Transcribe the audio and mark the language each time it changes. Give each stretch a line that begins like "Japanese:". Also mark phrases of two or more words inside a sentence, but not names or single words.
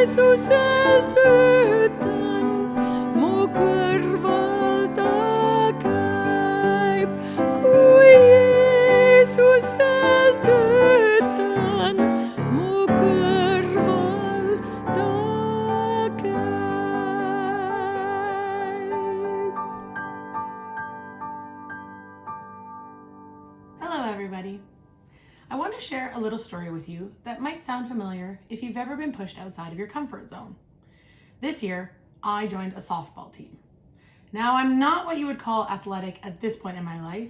Estonian: Jeesusel töötan, mu kõrval ta käib. Kui Jeesusel töötan, mu kõrval ta käib.
English: Hello, everybody. I want to share a little story with you that might sound familiar if you've ever been pushed outside of your comfort zone. This year, I joined a softball team. Now, I'm not what you would call athletic at this point in my life.